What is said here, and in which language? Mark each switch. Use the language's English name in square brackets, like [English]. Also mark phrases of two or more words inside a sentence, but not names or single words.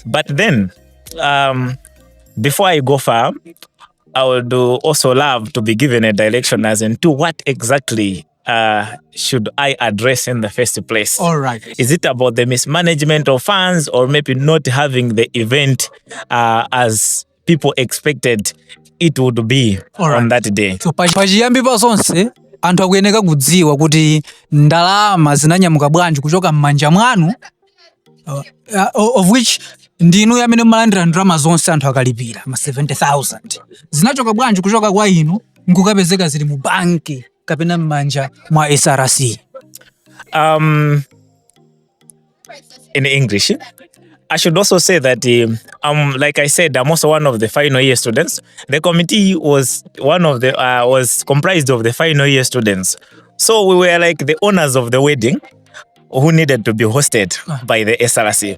[English] But then, before I go far, I would also love to be given a direction as into what exactly should I address in the first place? All right. Is it about the mismanagement of funds, or maybe not having the event as people expected it would be on that day? [Nyanja] So pachiyambi pa zonse anthu akuyeneka kudziwa kuti ndalama zinanyamuka bwanji kuchoka m'manja mwanu, [English] of which [Nyanja] ndinu amene mumalandira ndalama zonse anthu akalipira ma 70,000 zinachoka bwanji kuchoka kwa inu nkukapezeka zili mu banki kapena m'manja mwa SRC. [English] In English, I should also say that, like I said, I'm also one of the final year students. The committee was was comprised of the final year students. So we were like the owners of the wedding who needed to be hosted by the SRC.